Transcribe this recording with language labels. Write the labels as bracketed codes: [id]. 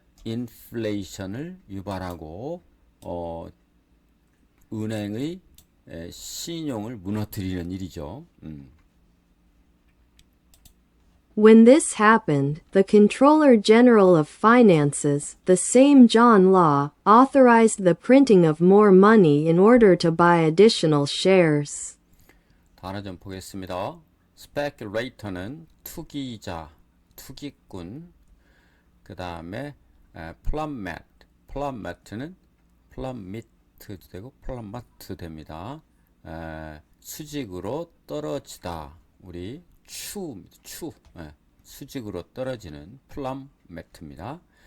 [ko] 인플레이션을 유발하고 은행의 신용을 무너뜨리는 일이죠. [en] When this happened, the Comptroller General of Finances, the same John Law, authorized the printing of more money in order to buy additional shares. [ko] 단어 좀 보겠습니다. speculator는 투기자, 투기꾼. 그 다음에 plummet는 plummet도 되고 plummet 됩니다. 수직으로 떨어지다. 우리 추, 수직으로 떨어지는 plummet입니다.